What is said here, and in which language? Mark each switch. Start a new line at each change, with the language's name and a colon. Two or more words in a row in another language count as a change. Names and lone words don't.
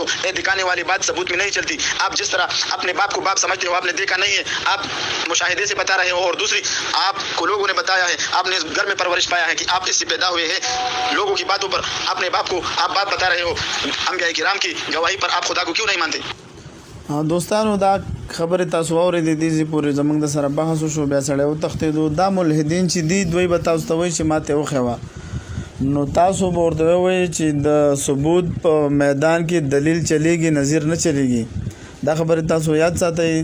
Urdu: یہ دکھانے والی بات ثبوت میں نہیں چلتی۔ آپ جس طرح اپنے باپ کو باپ سمجھتے ہو، آپ نے دیکھا نہیں ہے، آپ مشاہدے سے بتا رہے ہو. اور دوسری، آپ کو لوگوں نے بتایا ہے، آپ نے گھر میں پرورش پایا ہے کہ آپ اس سے پیدا ہوئے ہیں، لوگوں کی باتوں پر اپنے باپ کو آپ بات بتا رہے ہو. انبیاء کرام کی گواہی پر آپ خدا کو کیوں نہیں مانتے?
Pashto: دوستانو دا خبره تاسو اورېدې دي چې پورې زمونږ د سره بحث وشو، بیا سړی وتښتېدو. دا ملحدین چې دي دوی به تاسو ته وایي چې ماته وښیوه، نو تاسو به ورته ووایئ چې د ثبوت په میدان کې دلیل چلیږي، نظیر نه چلیږي. دا خبره تاسو یاد ساتئ.